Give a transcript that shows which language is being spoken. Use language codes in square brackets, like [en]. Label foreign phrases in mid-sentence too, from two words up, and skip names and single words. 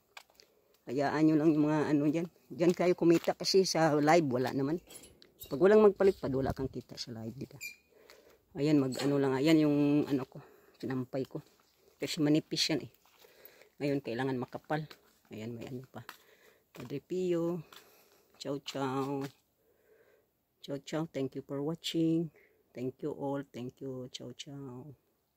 [tl] Hayaan nyo lang yung mga dyan. Dyan kayo kumita kasi sa live, wala naman. Pag walang magpalipad, wala kang kita sa live dito. Ayan, lang. Ayan yung ko, sinampay ko. Kasi manipis yan eh. Ngayon, kailangan makapal. Ayan, may pa. [it] Padre Pio. Ciao, ciao. Ciao, ciao. [en] Thank you for watching. Thank you all. Thank you. [it] Ciao, ciao.